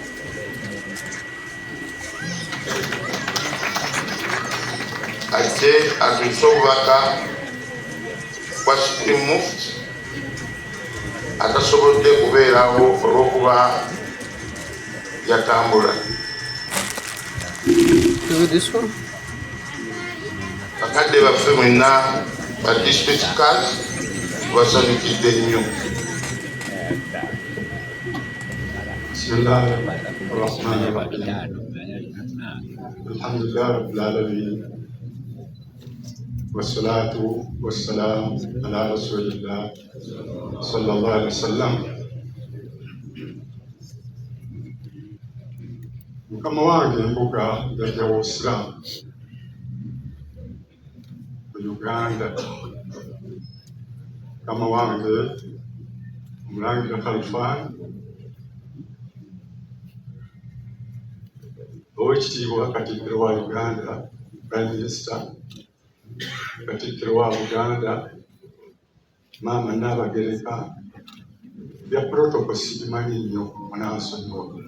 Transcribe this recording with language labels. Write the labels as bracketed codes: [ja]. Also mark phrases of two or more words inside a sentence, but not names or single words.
[lg] Ajje atuyise obubaka bwa [en] Supreme Mufti [lg] atasobodde kubeerawo olw'okuba yatambula. Bakadde baffe mwenna ba [en] district card [lg] basanyukidde nnyo. [ar] الحمد لله رب العالمين والصلاة والسلام على رسول الله صلى الله عليه وسلم. [lg] Mukama wange embuga yajja w'Obusiraamu mu Uganda. Mukama wange Omulangira Khalfan Oweekitiibwa Katikkiro wa Uganda, [en] Prime Minister, [lg] Katikkiro wa Buganda, Maama Nnaabagereka, bya protocol sibimanyi nnyo munansonyiwa.